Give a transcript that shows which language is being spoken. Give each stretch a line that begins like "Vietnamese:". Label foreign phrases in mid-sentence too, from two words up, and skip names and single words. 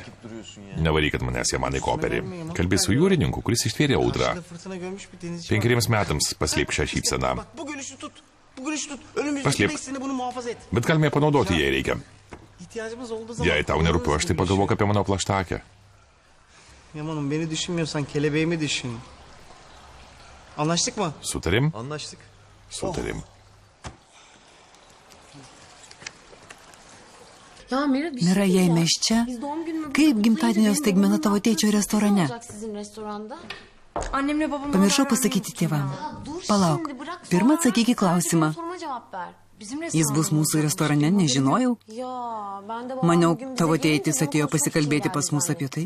Lithuanian: Nevarykit manęs Jamanai Koperį. Kalbė su jūrininku, kuris ištvėrė audrą. 5 metams paslėp šią šypseną. Paslėp. Bet galime panaudoti, jei reikia. Jei tau nerūpiu, aš tai pagalvok apie mano plaštakę.
Turkish: Yaman'ım beni düşünmüyorsan kelebeğimi düşün. Anlaştık mı?
Lithuanian: Sutarim?
Turkish: Anlaştık.
Lithuanian: Sutarim. Mira, jei mes čia, kaip gimtadienio staigmena tavo tėčio restorane? Pamiršau pasakyti tėvam. Palauk, pirmą atsakyk į klausimą. Jis bus mūsų restorane, nežinojau. Maniau, tavo tėtis atėjo pasikalbėti pas mus apie tai.